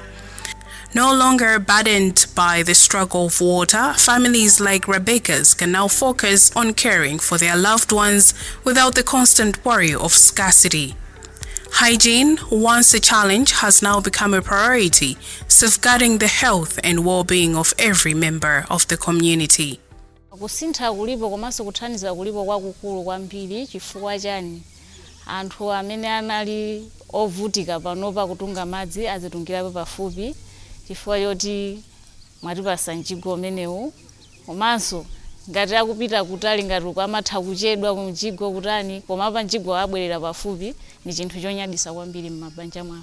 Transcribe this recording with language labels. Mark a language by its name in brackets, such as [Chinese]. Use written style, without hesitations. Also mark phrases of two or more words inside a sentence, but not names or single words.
[English] No longer burdened by the struggle of water, families like Rebecca's can now focus on caring for their loved ones without the constant worry of scarcity. Hygiene, once a challenge, has now become a priority, safeguarding the health and well-being of every member of the community. [Nyanja] Kusintha kulipo komanso kuthandiza kulipo kwakukulu kwambiri chifukwa chani anthu amene anali ovutika panopa kutunga madzi azitungirapo pafupi chifukwa choti mwatipasa mjigo umenewu komanso ngati akupita kutali ngati kwamatha kuchedwa kumjigo kutani komapa mjigo abwerera pafupi ni chinthu chonyadisa kwambiri m'mabanja mwawo.